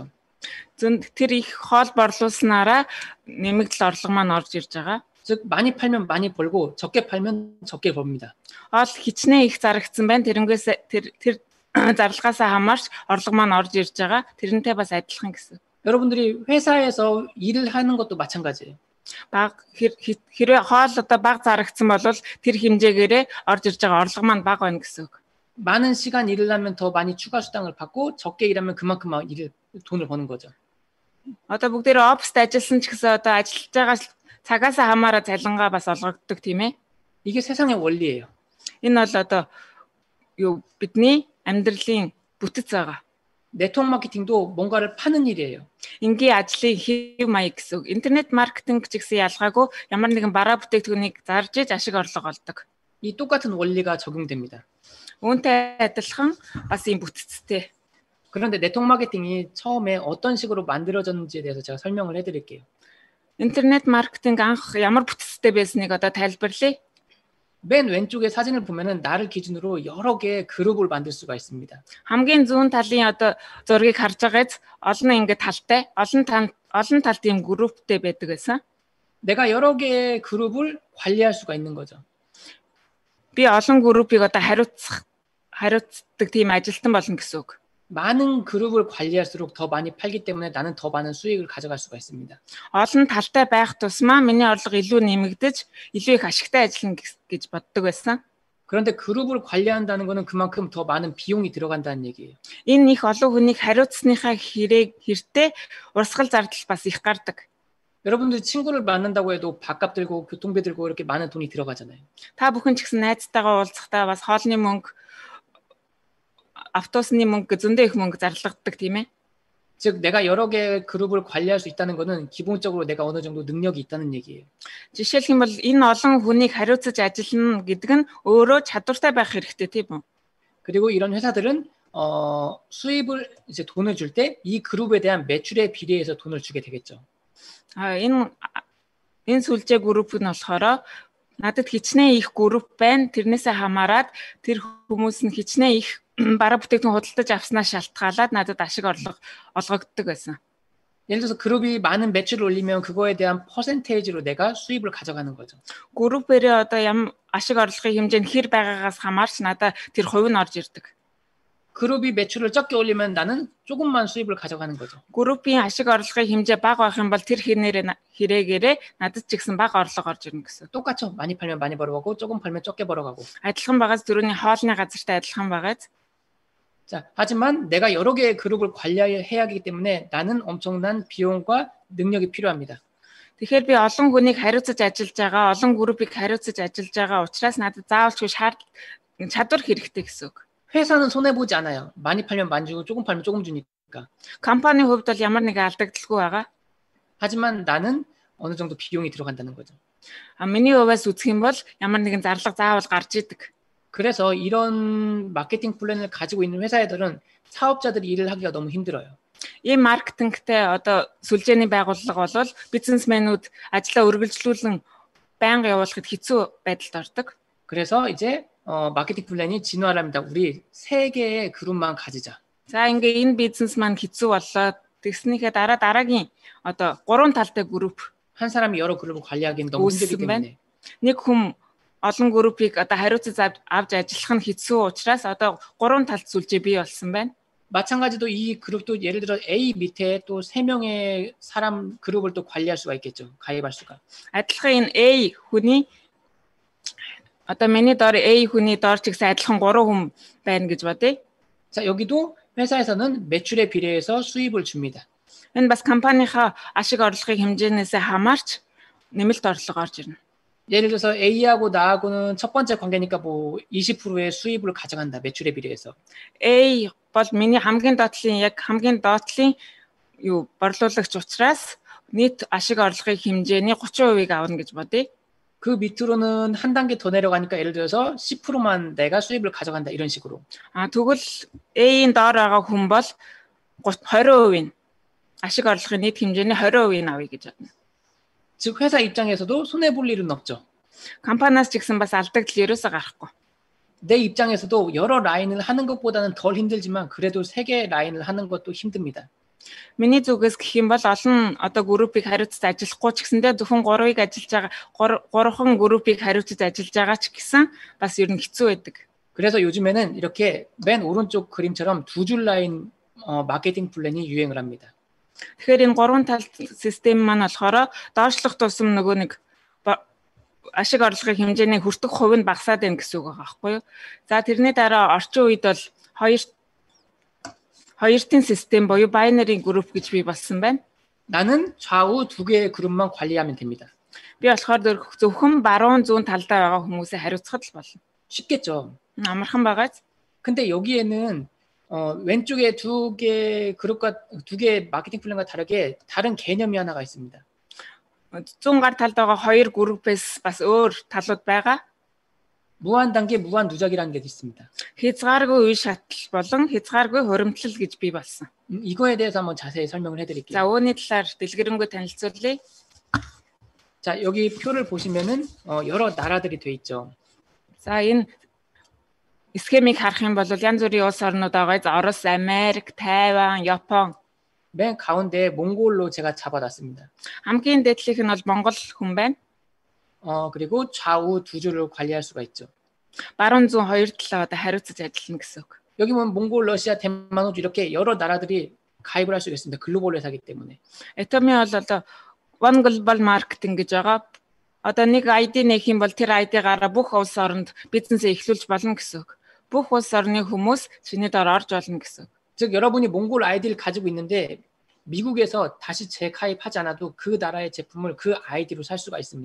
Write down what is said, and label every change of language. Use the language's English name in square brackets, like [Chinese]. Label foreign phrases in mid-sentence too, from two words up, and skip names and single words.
[Mongolian] Тэр их хоол борлуулснараа нэмэгдэл орлого маань орж ирж байгаа. [Korean] 즉 많이 팔면 많이 벌고 적게 팔면 적게 벌입니다. [Mongolian] Хоол хичнээн их зарагдсан байна. Тэрэнгээс тэр зарлагаасаа хамаарч орлого маань орж ирж байгаа. тэрнтэй бас адилхан гэсэн. [Korean] 여러분들이 회사에서 일을 하는 것도 마찬가지예요. [Mongolian] хэрвээ хоол одоо бага зарагдсан бол тэр хэмжээгээрээ орж ирж байгаа орлого маань бага байна гэсэн үг. [Korean] 많은 시간 일을 하면 더 많이 추가 수당을 받고 적게 일하면 그만큼 돈을 버는 거죠. [Mongolian] Одоо бүгдээрээ оффист ажилласан ч гэсэн одоо ажиллаж байгаа цагаасаа хамаараа цалингаа бас олгогддог тийм ээ. [Korean] 이게 세상의 원리예요. [Mongolian] Энэ бол одоо бидний амьдралын бүтэц байгаа. [Korean] 네트워크 마케팅도 뭔가를 파는 일이에요. [Mongolian] Ингийн ажлын хэв маяг гэсэн үг. Интернет маркетинг ч гэсэн ялгаагүй ямар нэгэн бараа бүтээгдэхүүнийг зарж иж ашиг орлого олдог. [Korean] 이 똑같은 원리가 적용됩니다. [Mongolian] Үүнтэй адилхан бас ийм бүтэцтэй. [Korean] 그런데 네트워크 마케팅이 처음에 어떤 식으로 만들어졌는지에 대해서 제가 설명을 해드릴게요. [Mongolian] интернет маркетинг анх ямар бүтэцтэй байсныг одоо тайлбарлая. [Korean] 맨 왼쪽에 사진을 보면은 나를 기준으로 여러 개의 그룹을 만들 수가 있습니다. [Mongolian] хамгийн зүүн талын одоо зургийг харж байгаач олон ингэ талтай олон талт ийм групптэй байдаг гэсэн. [Korean] 내가 여러 개의 그룹을 관리할 수가 있는 거죠. [Mongolian] Би олон группийг одоо хариуцдаг тийм ажилтан болно гэсэн үг. [Korean] 많은 그룹을 관리할수록 더 많이 팔기 때문에 나는 더 많은 수익을 가져갈 수가 있습니다. [Mongolian] олон талтай байх тусмаа миний орлого илүү нэмэгдэж илүү их ашигтай ажиллана гэж боддог байсан. [Korean] 그런데 그룹을 관리한다는 것은 그만큼 더 많은 비용이 들어간다는 얘기예요. [Mongolian] Энэ их олон хүнийг хариуцсныхаа хэрэг урсгал зардал бас их гардаг. [Korean] 여러분들 친구를 만난다고 해도 밥값 들고 교통비 들고 이렇게 많은 돈이 들어가잖아요. [Mongolian] Та бүхэн ч гэсэн найзтайгаа уулзахдаа бас хоолны мөнгө, автобусны мөнгө, зөндөө их мөнгө зарлагддаг тийм ээ. [Korean] 즉 내가 여러 개의 그룹을 관리할 수 있다는 것은 기본적으로 내가 어느 정도 능력이 있다는 얘기예요. [Mongolian] Жишээлх юм бол энэ олон хүнийг хариуцаж ажиллана гэдэг нь өөрөө чадвартай байх хэрэгтэй тийм үү? [Korean] 그리고 이런 회사들은 수입을 이제 돈을 줄 때 이 그룹에 대한 매출에 비례해서 돈을 주게 되겠죠. [Mongolian] Энэ сүлжээ групп нь болохоор надад хичнээн их групп байна. Тэрнээсээ хамаарат тэр хүмүүс нь хичнээн их бараа бүтээгдэхүүн худалдаж авснаас шалтгаалаад надад ашиг орлого олгогддог байсан. [Korean] 예를 들어서 그룹이 많은 매출을 올리면 그거에 대한 퍼센테이지로 내가 수입을 가져가는 거죠. [Mongolian] Группээрээ одоо ашиг орлогын хэмжээ нь хэр байгаагаас хамаарч надад тэр хувь нь орж ирдэг. [Korean] 그룹이 매출을 적게 올리면 나는 조금만 수입을 가져가는 거죠. [Mongolian] Группийн ашиг орлогын хэмжээ бага байх юм бол тэр хэрэгээрээ надад ч гэсэн бага орлого орж ирнэ гэсэн. [Korean] 똑같죠. 많이 팔면 많이 벌어가고 조금 팔면 적게 벌어가고. [Mongolian] Адилхан байгаас түрүүний хоолны газартай адилхан байгааз. [Korean] 자, 하지만 내가 여러 개의 그룹을 관리해야 하기 때문에 나는 엄청난 비용과 능력이 필요합니다. [Mongolian] Тэгэхээр би олон хүнийг хариуцаж ажиллаж байгаа, олон группийг хариуцаж ажиллаж байгаа учраас надад заавалчгүй чадвар хэрэгтэй гэсэн үг. [Korean] 회사는 손해 보지 않아요. 많이 팔면 많이 주고 조금 팔면 조금 주니까. [Mongolian] Компани хувьд бол ямар нэгэн алдагдaltaгүй байгаа. [Korean] 하지만 나는 어느 정도 비용이 들어간다는 거죠. [Mongolian] Миний хувьас үзэх юм бол ямар нэгэн зарлага заавал гарч идэг. [Korean] 그래서 이런 마케팅 플랜을 가지고 있는 회사들은 사업자들이 일을 하기가 너무 힘들어요. [Mongolian] Ийм маркетингтэй одоо сүлжээний байгууллага бол бизнесмэнүүд ажлаа үргэлжлүүлэн байнга явуулахад хэцүү байдалд ордог. [Korean] 그래서 이제 마케팅 플랜이 진화를 합니다. 우리 3개의 그룹만 가지자. [Mongolian] За ингээ энэ бизнес маань хэцүү боллоо. Тэгснийхээ дараагийн одоо 3 талтай групп. [Korean] 한 사람이 여러 그룹을 관리하기는 너무 힘들기 때문에. [Mongolian] Нэг хүн олон группийг одоо хариуцаж авч ажиллах нь хэцүү учраас одоо 3 талт сүлжээ бий болсон байна. [Korean] 마찬가지로 이 그룹도 예를 들어 A 밑에 또 3명의 사람 그룹을 또 관리할 수가 있겠죠. 가입할 수가. [Mongolian] Адилхан энэ A хүний одоо миний доор A хүний доор ч гэсэн адилхан 3 хүн байна гэж бодъё. [Korean] 자, 여기도 회사에서는 매출에 비례해서 수입을 줍니다. [Mongolian] Энэ бас компанийнхаа ашиг орлогын хэмжээнээс хамаарч нэмэлт орлого орж ирнэ. [Korean] 예를 들어서 A하고 나하고는 첫 번째 관계니까 뭐 20%의 수입을 가져간다. 매출에 비례해서. [Mongolian] A бол миний хамгийн доотлын юу борлуулагч учраас нийт ашиг орлогын хэмжээний 30%ийг авна гэж бодъё. [Korean] 그 밑으로는 한 단계 더 내려가니까 예를 들어서 10%만 내가 수입을 가져간다. 이런 식으로. [Mongolian] Тэгвэл A-ийн доор байгаа хүн бол 20%ийн ашиг орлогын нийт хэмжээний 20%ийг авъя гэж бодно. [Korean] 즉 회사 입장에서도 손해 볼 일은 없죠. [Mongolian] Компаниас ч гэсэн бас алдагдал ерөөсөө гарахгүй. [Korean] 내 입장에서도 여러 라인을 하는 것보다는 덜 힘들지만 그래도 3개 라인을 하는 것도 힘듭니다. [Mongolian] Миний зүгээс гэх юм бол олон одоо группийг хариуцаж ажиллахгүй ч гэсэндээ зөвхөн 3-ыг ажиллаж байгаа 3хан группийг хариуцаж ажиллаж байгаа ч гэсэн бас ер нь хэцүү байдаг. [Korean] 그래서 요즘에는 이렇게 맨 오른쪽 그림처럼 2줄 라인 마케팅 플랜이 유행을 합니다. [Mongolian] Тэгэхээр энэ 3 тал систем маань болохоор доошлох тусам нөгөө нэг ашиг орлогын хэмжээний хүртэх хувь нь багасаад байна гэсэн үг байгаа байхгүй юу? За тэрний дараа орчин үед бол хоёртын систем буюу [English] binary group [Mongolian] гэж бий болсон байна. [Korean] 나는 좌우 2개의 그룹만 관리하면 됩니다. [Mongolian] Би болохоор зөвхөн баруун зүүн талдаа байгаа хүмүүсээ хариуцахад л болно. [Korean] 쉽겠죠. [Mongolian] Амархан байгааз. [Korean] 근데 여기에는 왼쪽에 2개 그룹과 2개 마케팅 플랜과 다르게 다른 개념이 하나가 있습니다. [Mongolian] Зүүн гар талд байгаа 2 группээс бас өөр талууд байгаа. [Korean] 무한 단계 무한 누적이라는 게 있습니다. [Mongolian] Хязгааргүй үе шатал болон хязгааргүй хуримтлал гэж бий болсон. [Korean] 이거에 대해서 한번 자세히 설명을 해드릴게요. [Mongolian] За үүний талаар дэлгэрэнгүй танилцуулъя. [Korean] 자 여기 표를 보시면은 여러 나라들이 돼 있죠. [Mongolian] За энэ схемийг харах юм бол янз бүрийн улс орнууд байгаа. Орос, Америк, Тайван, Япон. [Korean] 맨 가운데 몽골로 제가 잡아놨습니다. [Mongolian] хамгийн дээдлийнх нь бол Монгол хүн байна. [Korean] 그리고 좌우 2줄을 관리할 수가 있죠. [Mongolian] баруун зүүн хоёр талаа одоо хариуцаж ажиллана гэсэн үг. [Korean] 여기 보면 몽골, 러시아, 대만, 호주 이렇게 여러 나라들이 가입을 할 수가 있습니다. 글로벌 회사이기 때문에. [Mongolian] Этоми бол одоо One Global Marketing гэж байгаа. Одоо нэг ID нэх юм бол тэр ID-гаараа бүх улс оронд бизнесээ эхлүүлж болно гэсэн үг. Бүх улс орны хүмүүс чиний доор орж болно гэсэн үг. [Korean] 즉 여러분이 몽골 아이디를 가지고 있는데 미국에서 다시 재가입하지 않아도 그 나라의 제품을 그 아이디로 살 수가 있습니다.